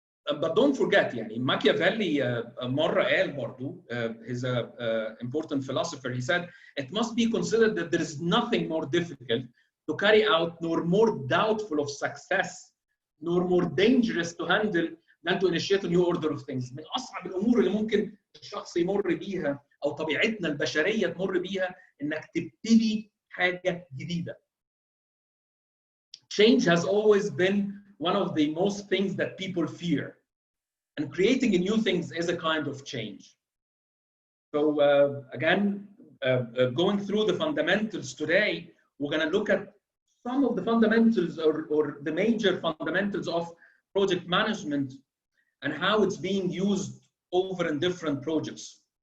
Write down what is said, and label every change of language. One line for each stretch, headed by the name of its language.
English: But don't forget يعني
Arabic: ماكيافيلي مرة قال برضو
English: he's an important philosopher. He said it must be considered that there is nothing more difficult to carry out nor more doubtful of success nor more dangerous to handle than to initiate a new order of things.
Arabic: من أصعب الأمور اللي ممكن الشخص يمر بيها أو طبيعتنا البشرية تمر بيها إنك تبتدي حاجة جديدة.
English: Change has always been one of the most things that people fear. And creating new things is a kind of change. So again, going through the fundamentals today, we're going to look at some of the fundamentals or the major fundamentals of project management and how it's being used over in different projects.